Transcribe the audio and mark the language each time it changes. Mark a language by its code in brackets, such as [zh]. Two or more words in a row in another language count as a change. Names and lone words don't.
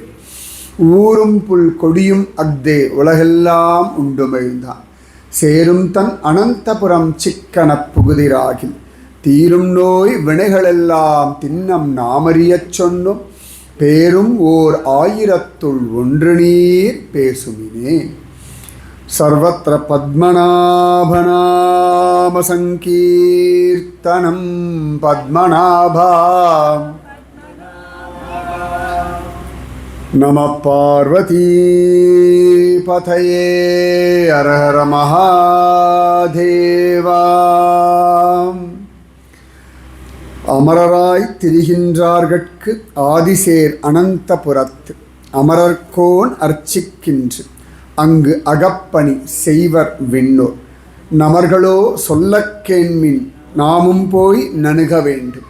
[ta] ஊரும் புல் கொடியும் அக்தே உலகெல்லாம் உண்டுமிழ்ந்தான் சேரும் தன் அனந்தபுரம் சிக்கனப் புகுதிராகில் தீரும் நோய் வினைகளெல்லாம் தின்னம் நாமறியச் சொன்னோம் பேரும் ஓர் ஆயிரத்துள் ஒன்று நீர் பேசுமினே. [sa] सर्वत्र पद्मनाभनाम संकीर्तनं पद्मनाभा. नमः पार्वती पतये हर हर महादेवा. [ta] அமரராய் திரிகின்றார்கட்கு ஆதிசேர் அனந்தபுரத்து அமரர்கோன் அர்ச்சிக்கின்று அங்கு அகப்பணி செய்வர் விண்ணோர். நமர்களோ சொல்லக் கேண்மின் நாமும் போய் நணுக வேண்டும்.